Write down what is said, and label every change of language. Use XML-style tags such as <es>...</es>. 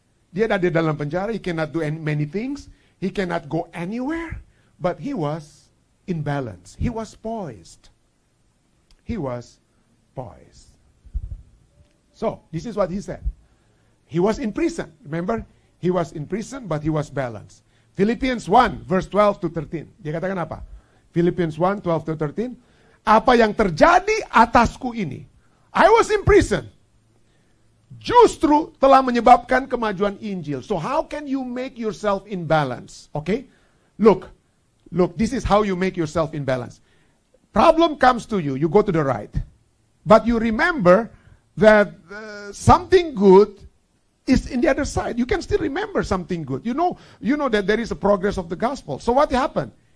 <id>Dia ada di dalam penjara,</id> <en>he cannot do many things, he cannot go anywhere, but he was in balance. He was poised. He was poised. So, this is what he said. He was in prison, remember? He was in prison, but he was balanced. Philippians 1, verse 12 to 13.</en> <id>Dia katakan apa?</id> <en>Philippians 1, 12 to 13.</en> <id>Apa yang terjadi atasku ini?</id> <en>I was in prison.</en> <id>Justru telah menyebabkan kemajuan Injil.</id> <en>So how can you make yourself in balance? Okay? Look, this is how you make yourself in balance. Problem comes to you, you go to the right. But you remember that something good is in the other side. You can still remember something good. You know that there is a progress of the gospel. So what happened?</en>